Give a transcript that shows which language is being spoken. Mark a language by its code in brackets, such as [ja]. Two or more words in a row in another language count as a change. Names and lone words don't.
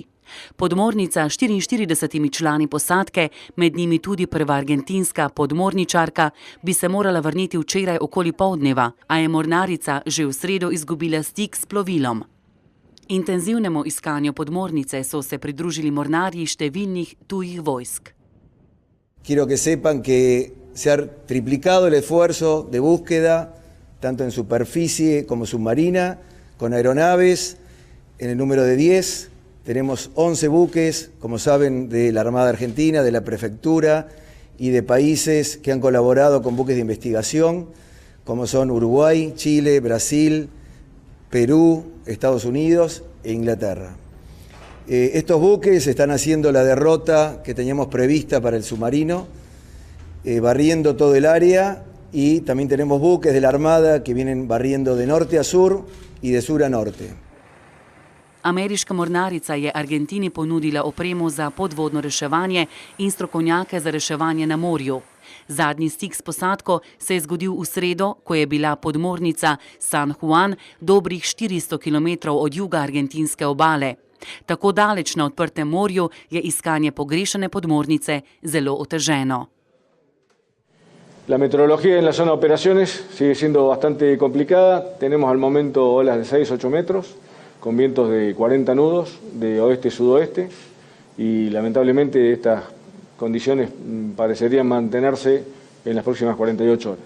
[sl] Podmornica s 44 člani posadke, med njimi tudi prva argentinska podmorničarka, bi se morala vrniti včeraj okoli poldneva, a je mornarica že v sredo izgubila stik s plovilom. Intenzivnemu iskanju podmornice so se pridružili mornarji številnih tujih vojsk. [es] Quiero que sepan que se ha triplicado el esfuerzo de búsqueda, tanto en superficie como submarina, con aeronaves, en el número de 10. Tenemos 11 buques, como saben, de la Armada Argentina, de la Prefectura y de países que han colaborado con buques de investigación, como son Uruguay, Chile, Brasil, Perú, Estados Unidos e Inglaterra. Estos buques están haciendo la derrota que teníamos prevista para el submarino, barriendo todo el área, y también tenemos buques de la Armada que vienen barriendo de norte a sur y de sur a norte. [sl] Ameriška mornarica je Argentini ponudila opremo za podvodno reševanje in strokovnjake za reševanje na morju. Zadnji stik s posadko se je zgodil v sredo, ko je bila podmornica San Juan dobrih 400 km od juga argentinske obale. Tako daleč na odprtem morju je iskanje pogrešane podmornice zelo oteženo. [es] La meteorología en la zona de operaciones sigue siendo bastante complicada. Tenemos al momento olas de 6-8 metros, con vientos de 40 nudos de oeste-sudoeste, y lamentablemente estas condiciones parecerían mantenerse en las próximas 48 horas.